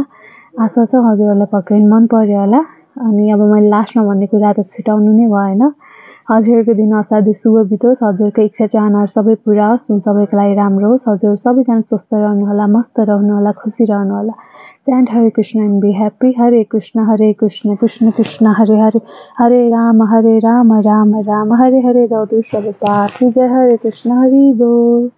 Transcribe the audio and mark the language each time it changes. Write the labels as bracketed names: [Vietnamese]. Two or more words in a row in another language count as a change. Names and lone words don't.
[Nepali] आशा छ हजुरहरूलाई पक्कै मन पर्यो होला। अनि अब मैले लास्टमा भन्ने कुरा त छिटाउनु नै भएन। हजुरहरूको दिन असाध्यै शुभ बितोस्, हजुरको इच्छा चाहनाहरू सबै पुरा होस्, सबैको लागि राम्रो होस्, हजुर सबैजना स्वस्थ रहनु होला, मस्त रहनु होला, खुसी रहनु होला। [English] Chant Hare Krishna and be happy. [Sanskrit] Hare Krishna, Krishna Krishna, Hare Rama, Rama Rama, Hare Hare. [Hindi] जाओ दूसरा बता, जय हरे कृष्ण, हरि बोल।